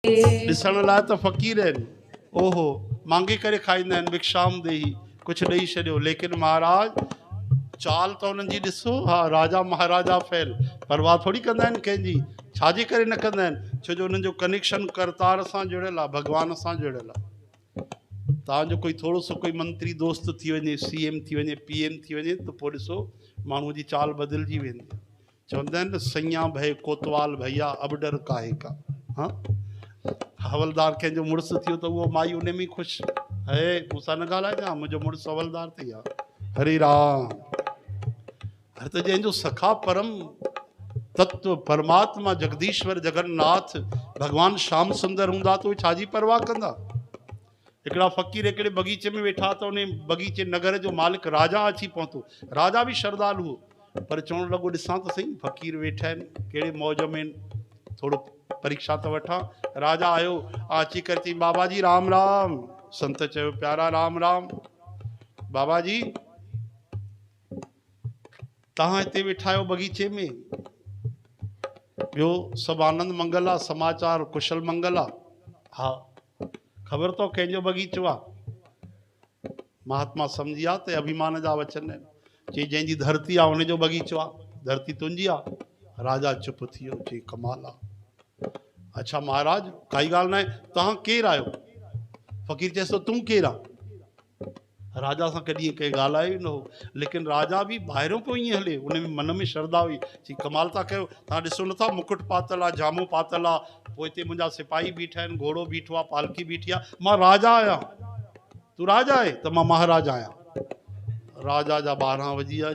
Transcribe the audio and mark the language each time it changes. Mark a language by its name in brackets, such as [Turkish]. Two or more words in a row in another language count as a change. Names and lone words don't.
[Sindhi] ॾिसण लाइ त फ़क़ीर आहिनि, ओहो मांगे करे खाईंदा आहिनि, [Sanskrit] भिक्षाम देही [Sindhi] कुझु ॾेई छॾियो, लेकिन महाराज चाल त उन्हनि जी ॾिसो। हा, राजा महाराजा फैल, परवाह थोड़ी कंदा आहिनि कंहिंजी। छाजे करे न कंदा आहिनि? छो जो उन्हनि जो कनेक्शन करतार सां जुड़ियल आहे, भॻवान सां जुड़ियल आहे। तव्हांजो कोई थोरो सो कोई मंत्री दोस्त थी वञे, CM थी वञे, PM थी वञे, त पोइ ॾिसो माण्हूअ जी चाल बदिलजी वेंदी। चवंदा आहिनि न, [Hindi] सैया भय कोतवाल भैया अब डर काहे का। [Sindhi] हाँ, हवलदार कंहिंजो मुड़ुसु थियो त उहो माई उन में ख़ुशि, हे मूंसां न ॻाल्हाइजां, मुंहिंजो मुड़ुसु हवलदार थी आहे। हरे राम। हर त जंहिंजो सखा परम तत्व परमात्मा जगदीश्वर जगन्नाथ भगवान श्याम सुंदर हूंदा त उहे छाजी परवाह कंदा। हिकिड़ा फ़क़ीर हिकिड़े बगीचे में वेठा त उन बगीचे नगर जो मालिक राजा अची पहुतो। राजा बि श्रद्धालु हो, पर चवणु लॻो ॾिसां त सही फ़क़ीर वेठा आहिनि, कहिड़े मौज में, थोरो परीक्षा त वठां। राजा आयो, अची करे चई, बाबा जी राम राम। संत चयो, प्यारा राम राम। बाबा जी तव्हां हिते वेठा आहियो बगीचे में, ॿियो सभु आनंद मंगल आहे, समाचार कुशल मंगल आहे? हा, ख़बर अथव कंहिंजो बगीचो आहे? महात्मा सम्झी विया त अभिमान जा वचन आहिनि। चई जंहिंजी धरती आहे उनजो बगीचो आहे, धरती तुंहिंजी आहे। राजा चुप थी वियो, चई कमाल आहे। अच्छा महाराज काई ॻाल्हि न आहे, तव्हां केरु आहियो? फ़क़ीर चएसि थो, तूं केरु आहे? राजा सां कॾहिं कंहिं ॻाल्हायो ई न हो, लेकिन राजा बि ॿाहिरों पियो ईअं हले, उन में मन में श्रद्धा हुई। चई कमाल था कयो, तव्हां ॾिसो नथा मुकुट पातल आहे, जामो पातल आहे, पोइ हिते मुंहिंजा सिपाही बीठा आहिनि, घोड़ो बीठो आहे, पालकी बीठी आहे, मां राजा आहियां। तूं राजा आहे? त मां महाराजा आहियां। राजा जा 12 वॼी विया।